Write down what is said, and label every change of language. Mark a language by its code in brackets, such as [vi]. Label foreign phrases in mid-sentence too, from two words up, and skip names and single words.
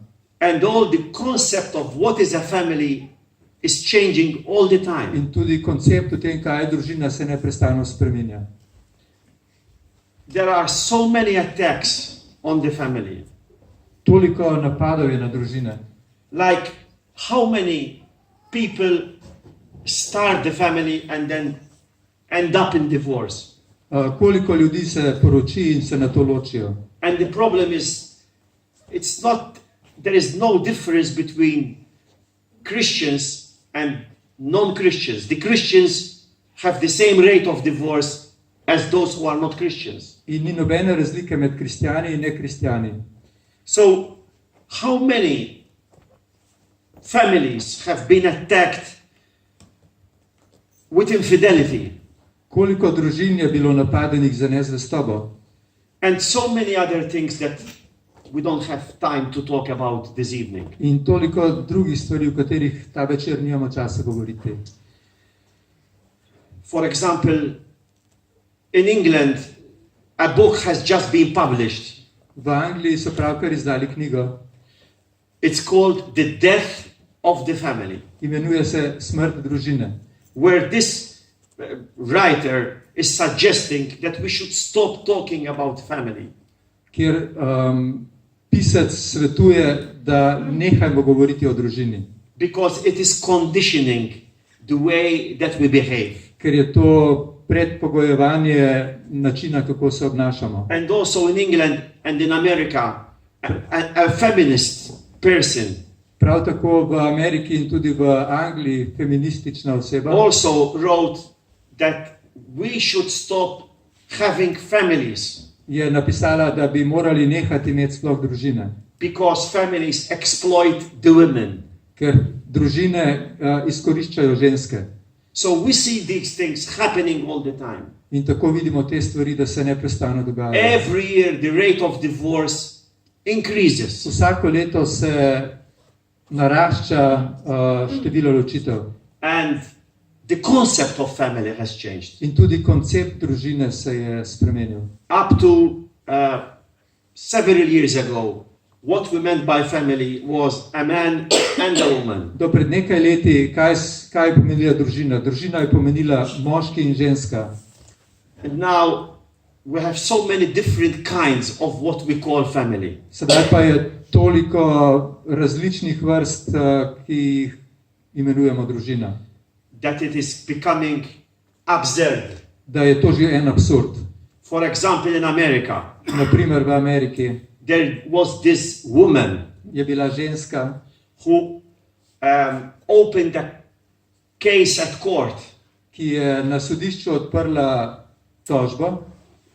[en] And all the concept of what is a family is changing all the time. [sl] In tudi koncept o tem, kaj je družina, se neprestano spreminja. [en] There are so many attacks on the family. [sl] Toliko napadov je na družine. [en] Like how many people start the family and then end up in divorce. [sl] Koliko ljudi se poroči in se na to ločijo. [en] And the problem is, there is no difference between Christians and non-Christians. The Christians have the same rate of divorce as those who are not Christians. [sl] In ni nobene razlike med kristjani in nekristjani. [en] So, how many families have been attacked with infidelity? [sl] Koliko družin je bilo napadenih za nezvestobo? [en] And so many other things that we don't have time to talk about this evening. [sl] In toliko drugih stvari, o katerih ta večer nimamo časa govoriti. [en] For example, in England, a book has just been published. [sl] V Angliji so pravkar izdali knjigo, [en] It's called The Death of the Family, [sl] imenuje se Smrt družine, [en] where this writer is suggesting that we should stop talking about family. [sl] kjer pisec svetuje, da nehajmo govoriti o družini, [en] Because it is conditioning the way that we behave. [sl] ker je to predpogojevanje načina, kako se obnašamo. [en] And also in England and in America, a feminist person [sl] Prav tako v Ameriki in tudi v Angliji feministična oseba [en] also wrote that we should stop having families [sl] je napisala, da bi morali nehati imeti sploh družine, [en] because families exploit the women. [sl] ker družine izkoriščajo ženske. [en] So we see these things happening all the time. [sl] In tako vidimo te stvari, da se neprestano dogajajo. [en] Every year the rate of divorce increases. [sl] Vsako leto se narašča število ločitev [en] And the concept of family has changed. [sl] in tudi koncept družine se je spremenil. [en] Up to several years ago, what we meant by family was a man and a woman. [sl] Do pred nekaj leti, kaj je pomenila družina? Družina je pomenila moški in ženska. [en] And now we have so many different kinds of what we call family. [sl] Sedaj pa je toliko različnih vrst, ki jih imenujemo družina, [en] That it is becoming absurd. [sl] da je to že en absurd. [en] For example, in America, [sl] Naprimer v Ameriki [en] there was this woman [sl] je bila ženska, [en] who opened a case at court [sl] ki je na sodišču odprla tožbo,